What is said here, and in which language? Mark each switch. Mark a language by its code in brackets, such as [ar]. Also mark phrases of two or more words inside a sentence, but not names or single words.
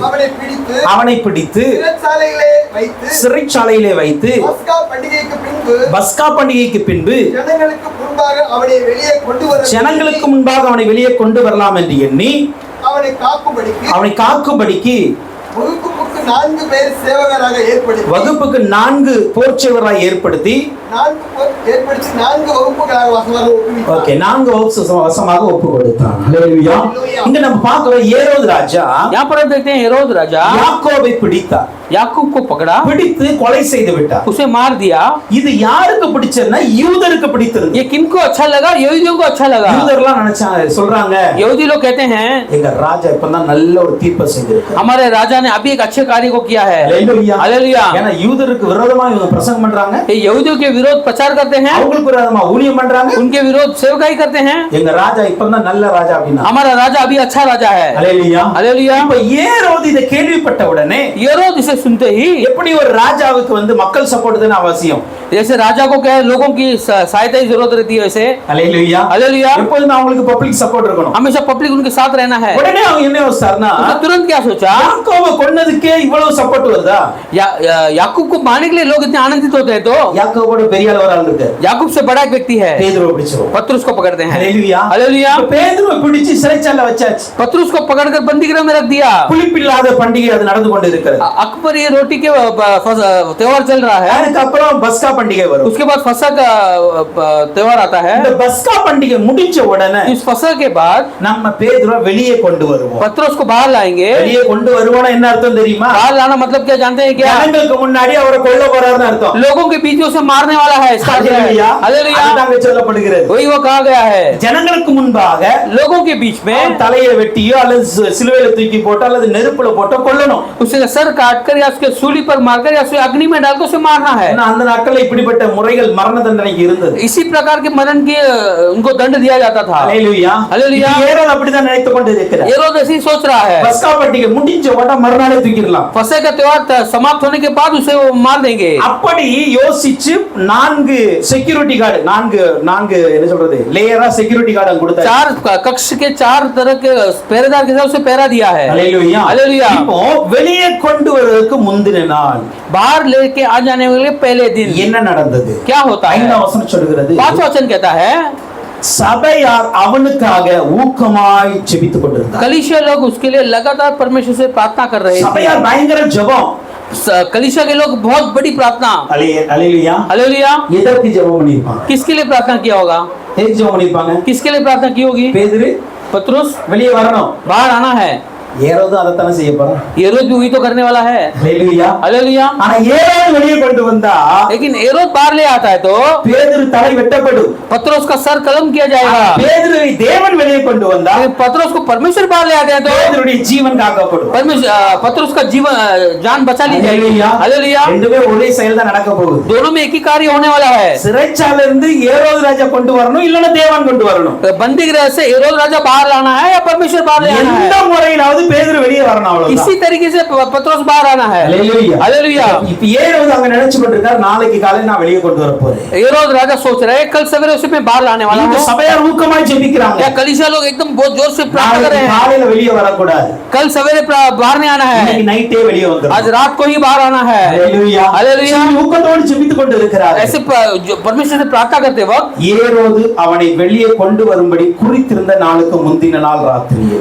[ta] அவனை பிடித்து சிறைச்சாலையிலே வைத்து பஸ்கா பண்டிகைக்கு பின்பு ஜனங்களுக்கு முன்பாக அவனை வெளியே கொண்டு வரலாம் என்று எண்ணி அவனை காக்கும்படிக்கு வகுப்புக்கு 4 போர்ச்சேவராய் ஏற்படுத்தி 4 வசமாக ஒப்பு கொடுத்தான். ஹல்லேலூயா. இங்க நம்ம பார்க்கிறோம் ஏரோது ராஜா, [hi] यहाँ पर हम देखते हैं हेरोद राजा [ta] யாக்கோபை பிடித்தார். [hi] याकूब को पकड़ा, [ta] பிடித்து கொலை செய்து விட்டார். [hi] उसे मार दिया. [ta] இது யாருக்கு பிடிச்சதுன்னா யூதருக்கு பிடித்தது. [hi] ये किनको अच्छा लगा? यहूदियों को अच्छा लगा. [ta] யூதர்லாம் நினைச்சாங்க, சொல்றாங்க, [hi] यहूदी लोग कहते हैं [ta] எங்க ராஜா இப்பதான் நல்ல ஒரு தீர்ப்பை செஞ்சிருக்கார். [hi] हमारे राजा ने अभी एक अच्छे कार्य को किया है. [ta] ஹல்லேலூயா. [hi] हालेलुया. [ta] ஏன்னா யூதருக்கு விரோதமா இவங்க பிரசங்கம் பண்றாங்க, [hi] ये यहूदियों के विरोध प्रचार करते हैं, [ta] அவங்களுக்கு விரோதமா ஊழியம் பண்றாங்க. [hi] उनके विरोध सेवकाई करते हैं. [ta] எங்க ராஜா இப்பதான் நல்ல ராஜா அப்படினா [hi] हमारा राजा अभी अच्छा राजा है. [ta] ஹல்லேலூயா. [hi] हालेलुया. [ta] இப்ப ஏரோது இதை கேள்விப்பட்ட உடனே [hi] हेरोद इसे सुनते ही, [ta] எப்படி ஒரு ராஜாவுக்கு மக்கள் சப்போர்ட் தான் அவசியம். [hi] जैसे राजा को क्या लोगों की सहायता की जरूरत रहती है, वैसे [ta] ஹல்லேலூயா. [hi] हालेलुया. [ta] எப்பொழுதும் அவங்களுக்கு [en] public support [ta] இருக்கணும். [hi] हमेशा पब्लिक उनके साथ रहना है. [ta] உடனே அவங்க என்ன யோசிச்சாருன்னா, [hi] तुरंत क्या सोचा, [ta] யாக்கோபை கொன்னதுக்கே இவ்வளவு சப்போர்ட் வருதா? [hi] याकूब को मारने के लिए लोग इतने आनंदित होते हैं, तो [ta] யாக்கோபோட பெரிய ஆள் ஒரு ஆள் இருக்கு, [hi] याकूब से बड़ा एक व्यक्ति है, [ta] பேதுருவை பிடிச்சோம். [hi] पतरस को पकड़ते हैं. [ta] ஹல்லேலூயா. [hi] हालेलुया. [ta] பேதுருவை பிடிச்சு சிறைச்சாலையில வச்சாச்சு. [hi] पतरस को पकड़कर बंदीगृह में रख दिया. [ta] புளிப்பில்லாத பண்டிகை அது நடந்து கொண்டு இருக்கிறது. [hi] अकबर ये रोटी के त्योहार चल रहा है. [ta] அதுக்கு அப்புறம் பஸ்கா பண்டிகை வரும். [hi] उसके बाद फसह का त्योहार आता है. [ta] இந்த பஸ்கா பண்டிகை முடிஞ்ச உடனே [hi] इस फसह के बाद [ta] நம்ம பேதுருவை வெளியே கொண்டு வருவோம். [hi] पतरस को बाहर लाएंगे. [ta] வெளியே கொண்டு வருவோம்னா என்ன அர்த்தம் தெரியுமா? [hi] बाहर लाना मतलब क्या जानते हैं क्या? [ta] ஜனங்களுக்கு முன்னாடி அவரை கொல்ல போறாருன்னு அர்த்தம். [hi] लोगों के बीच में उसे मारने वाला है. [ta] ஹல்லேலூயா. [hi] हालेलुया. [ta] அதுதான் சொல்லப்படுகிறது. [hi] वही वो कहा गया है. [ta] ஜனங்களுக்கு முன்பாக [hi] लोगों के बीच में [ta] தலையை வெட்டியோ அல்லது சிலுவையில தூக்கி போட்டோ அல்லது நெருப்புல போட்டோ கொல்லணும். [hi] उसे सर काटकर या उसके सूली पर मारकर या उसे अग्नि में डालकर उसे मारना है. [ta] அந்த நாட்களில் இப்படிப்பட்ட முறைகள் மரண தண்டனைக்கு இருந்தது. [hi] इसी प्रकार के मरण के उनको दंड दिया जाता था. [ta] ஹல்லேலூயா. [hi] हालेलुया. [ta] ஏரோது அப்படிதான் நினைத்துக் கொண்டு இருக்கிறார். [hi] हेरोद ऐसे ही सोच रहा है. [ta] பஸ்கா பண்டிகை முடிஞ்ச உடனே மறுநாளே தூக்கிடலாம். [hi] फसह का त्योहार समाप्त होने के बाद उसे वो मार देंगे. [ta] அப்படி யோசிச்சு 4 [en] security guard [ta] 4 என்ன சொல்றது லேயரா [en] security guard [ta] கொடுத்தாரு. [hi] 4 कक्ष के 4 तरह के पहरेदार के साथ उसे पहरा दिया है. [ta] ஹல்லேலூயா. [hi] हालेलुया. [ta] இப்போ வெளியே கொண்டு வருவதற்கு முந்தின நாள் [hi] बाहर लेके आ जाने वाले पहले दिन [ta] என்ன நடந்தது? [hi] क्या होता है? [ta] 5 வசனம் சொல்கிறது, [hi] 5 वचन कहता है, [ta] சபையார் அவனுக்காக ஊக்கமாய் ஜெபித்துக் கொண்டிருந்தார். [hi] कलीसिया लोग उसके लिए लगातार परमेश्वर से प्रार्थना कर रहे थे. [ta] சபையார் பயங்கர ஜெபம். [hi] कलीसिया के लोग बहुत बड़ी प्रार्थना. [ta] ஹல்லேலூயா. [hi] हालेलुया. [ta] எதற்கு ஜெபம் பண்ணிருப்பாங்க? [hi] किसके लिए प्रार्थना किया होगा? [ta] எதுக்கு ஜெபம் பண்ணிருப்பாங்க? [hi] किसके लिए प्रार्थना की होगी? [ta] பேதுரு [hi] पतरस [ta] வெளியே வரணும். [hi] बाहर आना है. [ta] ஏரோது அதைத்தானே செய்ய போறான். [hi] हेरोद भी वही तो करने वाला है. [ta] ஹல்லேலூயா. [hi] हालेलुया. [ta] ஆனா ஏரோது வெளியே கொண்டு வந்தா [hi] लेकिन हेरोद बाहर ले आता है तो [ta] பேதுரு தலை வெட்டப்படும். [hi] पतरस का सर कलम किया जाएगा. [ta] பேதுருவை தேவன் வெளியே கொண்டு வந்தா [hi] पतरस को परमेश्वर बाहर ले आते हैं तो [ta] பேதுருடைய ஜீவன் காக்கப்படும். [hi] पतरस का जीवन जान बचा ली जाएगी. हालेलुया. [ta] ரெண்டுமே ஒரே செயல் தான் நடக்க போகுது. [hi] दोनों में एक ही कार्य होने वाला है. [ta] சிறைச்சாலையில இருந்து ஏரோது ராஜா கொண்டு வரணும், இல்லனா தேவன் கொண்டு வரணும். [hi] बंदीगृह से हेरोद राजा बाहर लाना है या परमेश्वर बाहर ले आना [ta] எந்த [hi] है? [ta] முறையிலாவது பேதுரு வெளியே வரணும், அவ்வளவுதான். [hi] इसी तरीके से पतरस बाहर आना है. [ta] ஹல்லேலூயா. [hi] हालेलुया. [ta] இப்ப ஏரோது அங்க நினைச்சு கொண்டிருக்கார், நாளைக்கு காலையில நான் வெளியே கொண்டு வர போறேன். [hi] हेरोद राजा सोच रहे हैं कल सवेरे उसे मैं बाहर लाने वाला [ta] இந்த [hi] हूं. [ta] சபையார் ஊக்கமாய் ஜெபிக்கிறாங்க. [hi] या कलीसिया लोग एकदम बहुत जोर से प्रार्थना कर रहे हैं [ta] காலையில வெளியே வரக்கூடாது, [hi] कल सवेरे बाहर नहीं आना है, [ta] இன்னைக்கு நைட்டே வெளியே வந்துரும். [hi] आज रात को ही बाहर आना है. [ta] ஹல்லேலூயா. [hi] हालेलुया. [ta] ஊக்கத்தோடு ஜெபித்துக் கொண்டு இருக்கிறார். [hi] ऐसे परमेश्वर से प्रार्थना करते वक्त [ta] ஏரோது அவனை வெளியே கொண்டு வரும்படி குறித்திருந்த நாளுக்கு முந்தின நாள் ராத்திரியில்